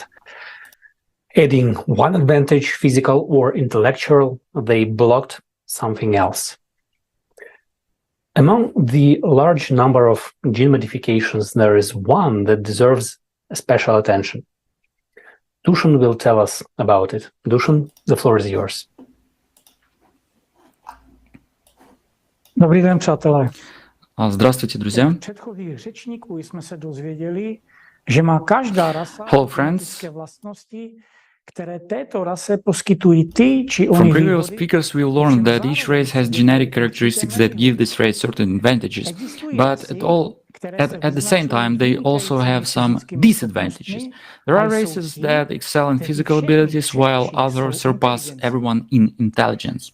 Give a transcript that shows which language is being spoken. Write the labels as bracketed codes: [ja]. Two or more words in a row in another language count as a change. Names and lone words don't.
[en] Adding one advantage, physical or intellectual, they blocked something else. Among the large number of gene modifications, there is one that deserves a special attention. Dusan will tell us about it. Dusan, the floor is yours. [cs] Dobrý den, přátelé. [ru] Здравствуйте, друзья. [cs] Předchozích řečníků jsme se dozvěděli, že má každá rasa genetické vlastnosti, které této rase poskytují ty či ony [en] From previous speakers, we learned that each race has genetic characteristics that give this race certain advantages, but At the same time, they also have some disadvantages. There are races that excel in physical abilities, while others surpass everyone in intelligence.